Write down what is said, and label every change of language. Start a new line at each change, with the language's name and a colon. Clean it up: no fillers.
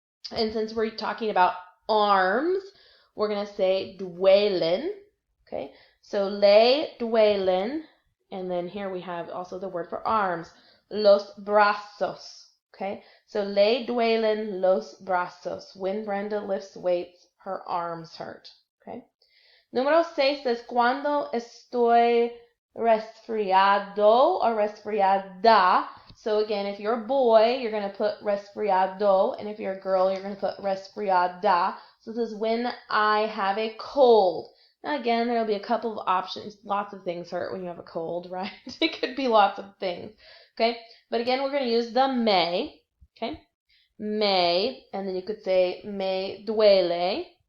English: And since we're talking about arms, we're going to say duelen. Okay. So
Spanish: le duelen.
English: And then here we have also the word for arms,
Spanish: los brazos. Okay, so le duelen los brazos.
English: When Brenda lifts weights, her arms hurt. Okay.
Spanish: Número 6 es cuando estoy resfriado or resfriada.
English: So again, if you're a boy, you're going to put resfriado, and if you're a girl, you're going to put resfriada. So this is when I have a cold. Now again, there'll be a couple of options. Lots of things hurt when you have a cold, right? It could be lots of things. Okay, but again, we're going to use the me. Okay, me, and then you could say
Spanish: me duele.